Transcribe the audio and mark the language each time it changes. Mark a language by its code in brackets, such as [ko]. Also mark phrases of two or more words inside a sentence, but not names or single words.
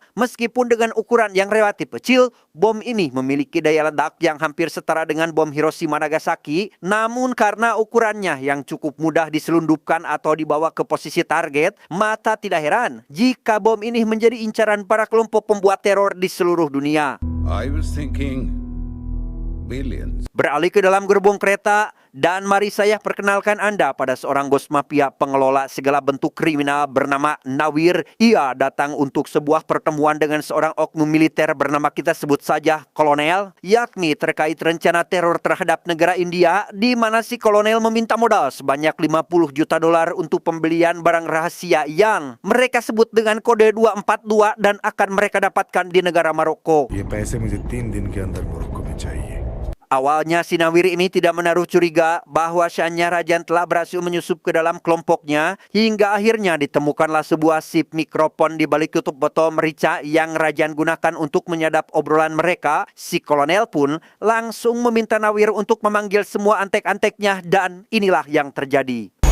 [id] Meskipun dengan ukuran yang relatif kecil, bom ini memiliki daya ledak yang hampir setara dengan bom Hiroshima Nagasaki. Namun karena ukurannya yang cukup mudah diselundupkan atau dibawa ke posisi target, maka tidak heran jika bom ini menjadi incaran para kelompok pembuat teror di seluruh dunia. [en] I was thinking billions. [id] Beralih ke dalam gerbong kereta, dan mari saya perkenalkan Anda pada seorang bos mafia pengelola segala bentuk kriminal bernama Nawir. Ia datang untuk sebuah pertemuan dengan seorang oknum militer bernama kita sebut saja Kolonel, yakni terkait rencana teror terhadap negara India, di mana si Kolonel meminta modal sebanyak 50 juta dolar untuk pembelian barang rahasia yang mereka sebut dengan kode 242 dan akan mereka dapatkan di negara Maroko. [hi] ये पैसे मुझे 3 दिन के अंदर मोरक्को में चाहिए. [id] Awalnya si Nawir ini tidak menaruh curiga bahwasannya Rajan telah berhasil menyusup ke dalam kelompoknya, hingga akhirnya ditemukanlah sebuah sip mikrofon di balik tutup botol merica yang Rajan gunakan untuk menyadap obrolan mereka. Si Kolonel pun langsung meminta Nawir untuk memanggil semua antek-anteknya, dan inilah yang terjadi.